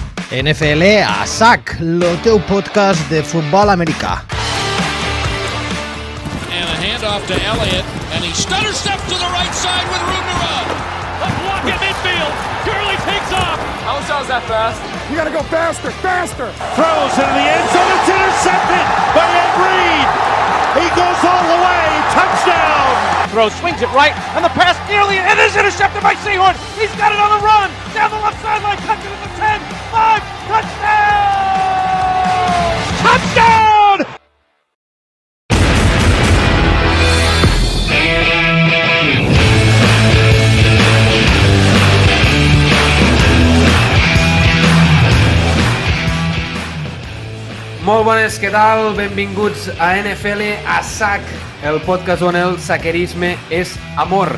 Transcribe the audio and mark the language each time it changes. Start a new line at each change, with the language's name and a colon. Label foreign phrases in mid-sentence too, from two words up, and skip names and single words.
Catalan: NFL a SAC, el teu podcast de futbol americà.
English: And a handoff to Elliott, and he stutter steps to the right side with room to run. A block at midfield. Gurley takes off. How is that fast? You gotta go faster, faster. Throws into the end zone. It's intercepted by Ed Reed. He goes all the way. Touchdown. Throws, swings it right, and the pass nearly, and is intercepted by Sehorn. He's got it on the run. Down the left sideline, cuts it at the 10, 5, touchdown! Touchdown!
Catalan: Molt bones, què tal? Benvinguts a NFL a SAC, el podcast on el saquerisme és amor.